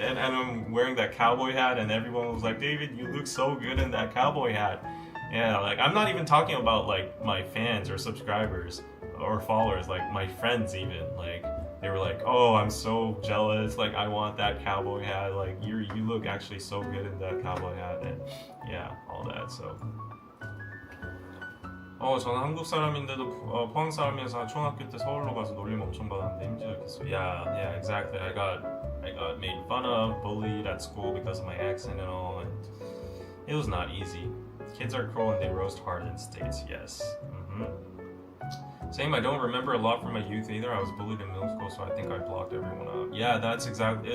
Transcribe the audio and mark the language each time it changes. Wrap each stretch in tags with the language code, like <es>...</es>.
<en>And I'm wearing that cowboy hat, and everyone was like, "David, you look so good in that cowboy hat." Yeah, like I'm not even talking about like my fans or subscribers or followers, like my friends even. Like they were like, "Oh, I'm so jealous. Like I want that cowboy hat. Like you look actually so good in that cowboy hat." And yeah, all that. So.</en> <ko>저는 한국 사람인데도 포항 사람이어서 초등학교 때 서울로 가서 놀림 엄청 받았는데 힘들었겠어.</ko> <en>Yeah, exactly. I got made fun of, bullied at school because of my accent and all, and it was not easy. Kids are cruel and they roast hard in States. Yes. Same. I don't remember a lot from my youth either. I was bullied in middle school, so I think I blocked everyone out. Yeah, that's exactly.</en>